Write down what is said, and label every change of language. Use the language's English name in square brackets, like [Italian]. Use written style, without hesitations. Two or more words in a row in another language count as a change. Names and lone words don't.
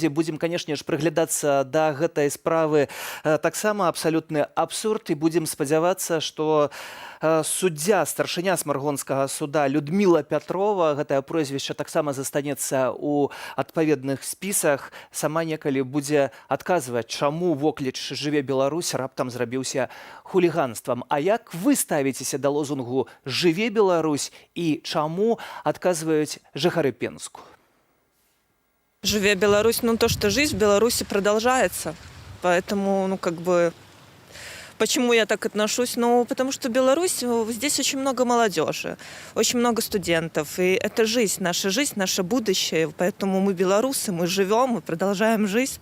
[Belarusian] Будзем, канешне ж, прыглядацца да гэтай справы. Таксама абсалютны абсурд, і будзем спадзявацца, што суддзя, старшыня Смаргонскага суда Людміла Пятрова, гэтае прозвішча таксама застанецца ў адпаведных спісах, сама некалі будзе адказваць, чаму вокліч «Жыве Беларусь» раптам зрабіўся хуліганствам. А як вы ставіцеся да лозунгу «Жыве Беларусь» і чаму адказваюць жыхары Пенску? «Живе Беларусь», [Russian] то, что жизнь в Беларуси продолжается. Поэтому, почему я так отношусь? Потому что Беларусь, здесь очень много молодежи, очень много студентов. И это жизнь, наше будущее. Поэтому мы белорусы, мы живем, мы продолжаем жизнь.